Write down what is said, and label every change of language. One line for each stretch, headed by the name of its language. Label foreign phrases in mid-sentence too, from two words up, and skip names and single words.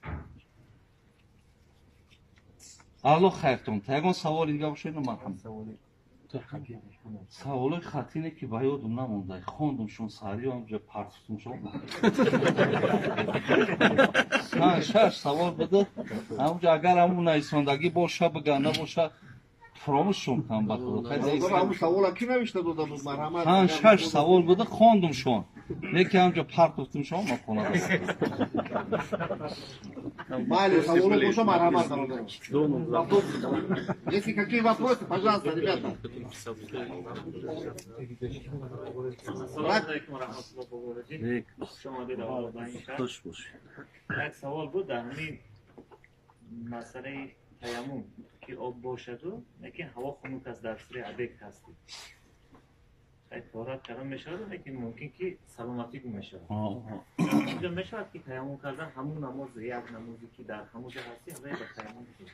Tajik: алло хайртон та ягон саволи дигар бошед марҳамат саволои хатине ки ба ёдум намонда хондумшон сари онҷа партуфтумшон шаш савол буда ҳамҷа агар ҳамун нависондагӣ боша бига набоша фаромӯшшон кам ба худо шаш савол буда хондумшон лекин ҳамҷа партуфтумшон ма хона Майли, саволы больше мархамат.
Russian: Если какие вопросы, пожалуйста, ребята.
Persian: یک سوال بود در همین مسئله تیمم که آب باشد لیکن هوا خنک است در سر ابک هستی طهارت کردن میشود لیکن ممکن که سلامتی گم میشود اینجا میشود که تیمم کردن همون نماز یک نمازی که در همون جا هستی همه با تیمم